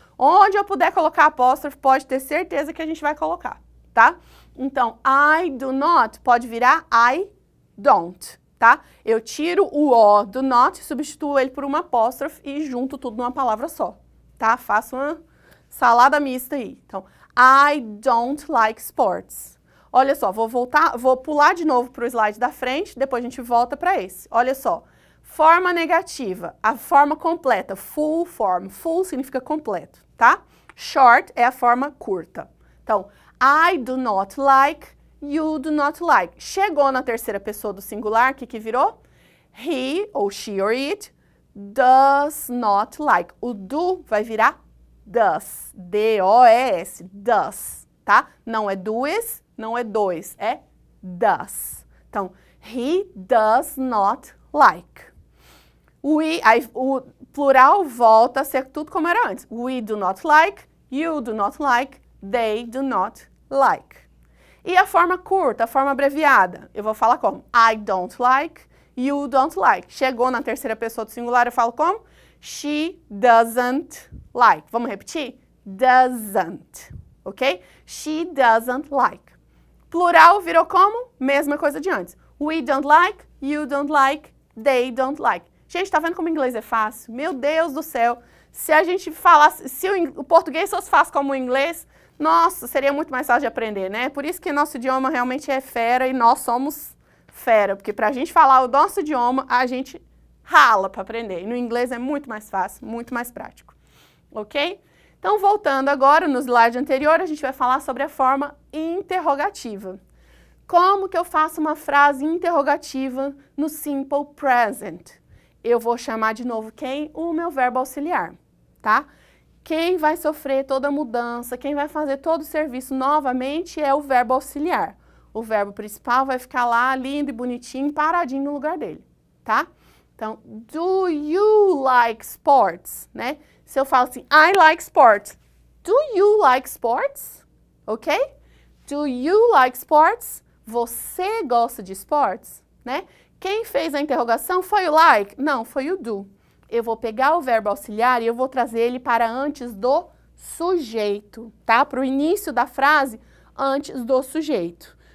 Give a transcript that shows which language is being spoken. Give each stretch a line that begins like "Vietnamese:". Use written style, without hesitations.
Portuguese: Onde eu puder colocar apóstrofe, pode ter certeza que a gente vai colocar, tá? Então,
English: I do not
Portuguese: pode virar I don't, tá? Eu tiro o O do not, substituo ele por uma apóstrofe e junto tudo numa palavra só, tá? Faço uma salada mista aí.
English: Então, I don't like sports.
Portuguese: Olha só, vou pular de novo para o slide da frente, depois a gente volta para esse. Olha só, forma negativa, a forma completa, full form. Full significa completo, tá? Short é a forma curta.
English: Então, I do not like, you do not like.
Portuguese: Chegou na terceira pessoa do singular, o que virou? He, ou she or it,
English: does not like.
Portuguese: O do vai virar does, D-O-E-S, does, tá? Não é does, não é dois, é does. Então,
English: he does not like.
Portuguese: Aí, o plural volta a ser tudo como era antes.
English: We do not like, you do not like, they do not like.
Portuguese: E a forma curta, a forma abreviada, eu vou falar como?
English: I don't like, you don't like.
Portuguese: Chegou na terceira pessoa do singular, eu falo como?
English: She doesn't like.
Portuguese: Vamos repetir?
English: Doesn't, ok? She doesn't like.
Portuguese: Plural virou como? Mesma coisa de antes.
English: We don't like, you don't like, they don't like.
Portuguese: Gente, tá vendo como o inglês é fácil? Meu Deus do céu! Se a gente falasse, se o português fosse fácil como o inglês, nossa, seria muito mais fácil de aprender, né? Por isso que nosso idioma realmente é fera e nós somos fera, porque pra gente falar o nosso idioma, a gente rala para aprender. E no inglês é muito mais fácil, muito mais prático, ok? Então, voltando agora, no slide anterior, a gente vai falar sobre a forma interrogativa. Como que eu faço uma frase interrogativa no simple present? Eu vou chamar de novo quem? O meu verbo auxiliar, tá? Quem vai sofrer toda a mudança, quem vai fazer todo o serviço novamente é o verbo auxiliar. O verbo principal vai ficar lá, lindo e bonitinho, paradinho no lugar dele, tá?
English: Então, do you like sports, né?
Portuguese: Se eu falo assim,
English: I like sports. Do you like sports? Ok? Do you like sports?
Portuguese: Você gosta de esportes, né? Quem fez a interrogação foi o like? Não, foi o do. Eu vou pegar o verbo auxiliar e eu vou trazer ele para antes do sujeito, tá? Para o início da frase, antes do sujeito.